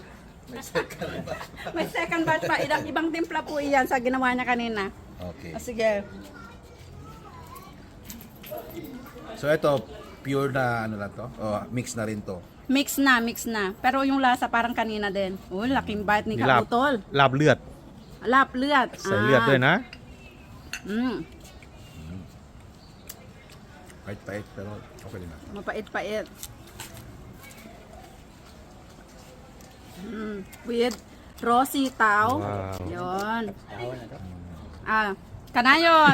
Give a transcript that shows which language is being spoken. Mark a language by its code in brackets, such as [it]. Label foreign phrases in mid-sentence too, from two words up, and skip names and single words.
[tl] May [en] second batch [tl] pa. Ibang timpla po iyan sa ginawa niya kanina. Okay. Sige. So ito, pure na ano na to? O, mix na rin to. Mix na. Pero yung lasa parang kanina din. Uy, laking bite ni Kautol. [th] ลาบเลือด Lapเลือด ใส่เลือดด้วยนะ [tl] Pait-pait, pero okay na. Mapait-pait. [en] With raw [tl] sitaw. Wow. Yun. Kanayon.